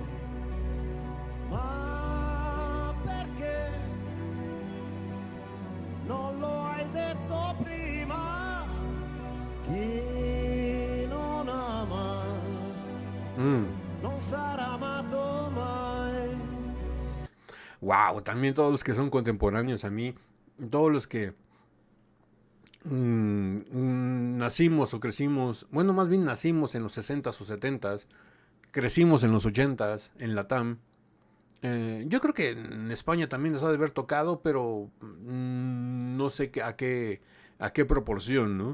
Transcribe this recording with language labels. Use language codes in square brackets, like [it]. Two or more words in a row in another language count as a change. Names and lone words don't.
[it] Ma perché non lo hai detto prima? Chi non ama non sarà amato mai. [es] Wow, también todos los que son contemporáneos a mí, todos los que nacimos o crecimos, bueno, más bien nacimos en los 60s o 70s, crecimos en los 80s, en la TAM. Yo creo que en España también les ha de haber tocado, pero no sé a qué proporción, ¿no?